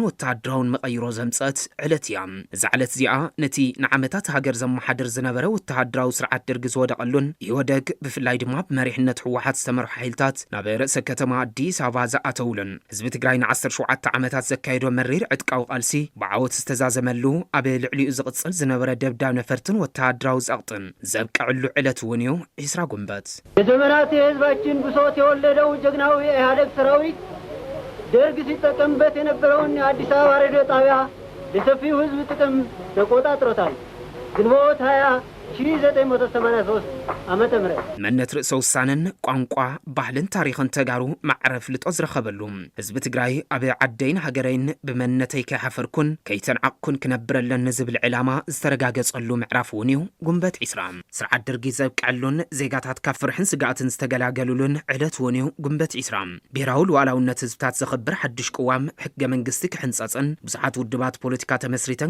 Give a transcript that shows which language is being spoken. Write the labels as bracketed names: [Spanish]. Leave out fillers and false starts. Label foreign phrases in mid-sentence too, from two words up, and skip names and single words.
[Tigrinya] ወተሃደራውን መቐይሮ ዘምጸት ዕለት እያ እዛ ዕለት እዚኣ ነቲ ንዓመታት ሃገር ዘመሓድር ዝነበረ ወተሃደራዊ ስርዓት ደርጊ ዝወደቐሉን ኢህወደግ ብፍላይ ድማ ብመሪሕነት ህወሓት ዝተመርሑ ሓይልታት ናብ ርእሰ ከተማ አዲስ አበባ ዝኣተውሉን ህዝቢ ትግራይ ን17 ዓመታት ዘካየዶ መሪር ዕጥቃዊ ቃልሲ ብዓወት ዝተዛዘመሉ ኣብ ልዕሊኡ ዝቕጽል ዝነበረ ደብዳብ ነፈርትን ወተሃደራዊ ጸቕጥን ዘብቅዕሉ ዕለት እውን እዩ 20 ጉንበት [Amharic] የዘመናት የህዝባችን ብሶት የወለደው ጀግናዊ ኢህአዴግ ሰራዊት ደርግ ሲጠቀምበት የነበረውን የአዲስ አበባ ሬዲዮ ጣቢያ ለሰፊው ህዝብ ጥቅም ተቆጣጥሮታል ግንቦት 1983 ዓመተ ምህረት [Tigrinya] መንነት ርእሰ ውሳነን ቋንቋ ባህልን ታሪኽን ተጋሩ ማዕረፍ ልጦ ዝረኸበሉ ህዝቢ ትግራይ ኣብ ዓደይን ሃገረይን ብመንነተይ ከይሓፈርኩን ከይተንዓቅኩን ክነብረለን ዝብል ዕላማ ዝተረጋገጸሉ ምዕራፍ እውን እዩ ጉንበት 20 ስርዓት ደርጊ ዘብቅዐሉን ዜጋታት ካብ ፍርሕን ስጋኣትን ዝተገላገሉሉን ዕለት እውን እዩ ጉንበት 20 ብሄራዊ ሉዓላውነት ህዝብታት ዘኽብር ሓድሽ ቅዋም ሕገ መንግስቲ ክሕንጸጽን ብዙሓት ውድባት ፖለቲካ ተመስሪተን